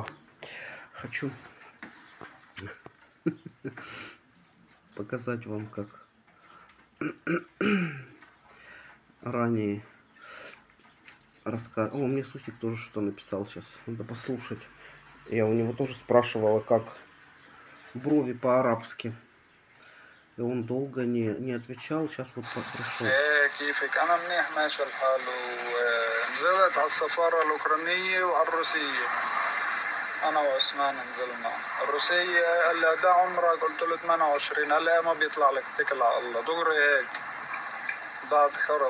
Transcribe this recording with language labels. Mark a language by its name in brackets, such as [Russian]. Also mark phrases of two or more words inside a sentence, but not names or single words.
[Russian] Хочу показать вам, как ранее рассказывал. О, мне Сусик тоже что написал сейчас. Надо послушать. Я у него тоже спрашивала, как брови по-арабски. И он долго не отвечал. Сейчас вот пришел. [Arabic] كيفك؟ أنا منيح ماشي الحال ونزلت على السفارة الأوكرانية وعلى الروسية. أنا وعثمان نزلنا الروسية. قال لي ده عمرك؟ قلت له 28. قال لي ما بيطلع لك، اتكل على الله دغري هيك. ضاعت خرا.